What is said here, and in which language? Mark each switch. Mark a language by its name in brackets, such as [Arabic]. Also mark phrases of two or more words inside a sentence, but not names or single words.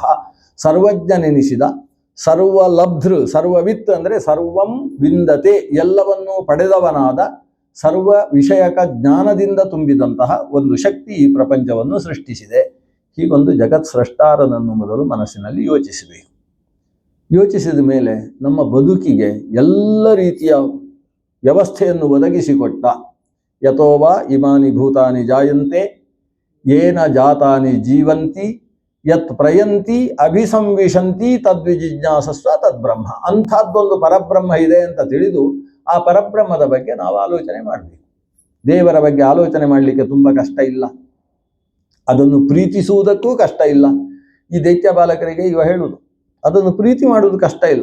[Kannada] ಸರ್ವಜ್ಞನೆನಿಸಿದ, ಸರ್ವಲಬ್ಧೃ, ಸರ್ವವಿತ್ ಅಂದರೆ [Sanskrit] ಸರ್ವಂ ವಿಂದತೆ, [Kannada] ಎಲ್ಲವನ್ನೂ ಪಡೆದವನಾದ, ಸರ್ವ ವಿಷಯಕ ಜ್ಞಾನದಿಂದ ತುಂಬಿದಂತಹ ಒಂದು ಶಕ್ತಿ ಈ ಪ್ರಪಂಚವನ್ನು ಸೃಷ್ಟಿಸಿದೆ. ಹೀಗೊಂದು ಜಗತ್ ಸೃಷ್ಟಾರನನ್ನು ಮೊದಲು ಮನಸ್ಸಿನಲ್ಲಿ ಯೋಚಿಸಬೇಕು. ಯೋಚಿಸಿದ ಮೇಲೆ ನಮ್ಮ ಬದುಕಿಗೆ ಎಲ್ಲ ರೀತಿಯ ವ್ಯವಸ್ಥೆಯನ್ನು ಒದಗಿಸಿಕೊಟ್ಟ. [Sanskrit] ಯಥೋವಾ ಇಮಾನಿ ಭೂತಾನಿ ಜಾಯಂತೆ ಯೇನ ಜಾತಾನಿ ಜೀವಂತಿ ಯತ್ ಪ್ರಯಂತಿ ಅಭಿಸಂವಿಶಂತಿ ತದ್ವಿಜಿಜ್ಞಾಸಸ್ವ ತದ್ಬ್ರಹ್ಮ. [Kannada] ಅಂಥದ್ದೊಂದು ಪರಬ್ರಹ್ಮ ಇದೆ ಅಂತ ತಿಳಿದು ಆ ಪರಬ್ರಹ್ಮದ ಬಗ್ಗೆ ನಾವು ಆಲೋಚನೆ ಮಾಡಬೇಕು. ದೇವರ ಬಗ್ಗೆ ಆಲೋಚನೆ ಮಾಡಲಿಕ್ಕೆ ತುಂಬ ಕಷ್ಟ ಇಲ್ಲ, ಅದನ್ನು ಪ್ರೀತಿಸುವುದಕ್ಕೂ ಕಷ್ಟ ಇಲ್ಲ. ಈ ದೈತ್ಯ ಬಾಲಕರಿಗೆ ಇವ ಹೇಳುವುದು, ಅದನ್ನು ಪ್ರೀತಿ ಮಾಡುವುದು ಕಷ್ಟ ಇಲ್ಲ.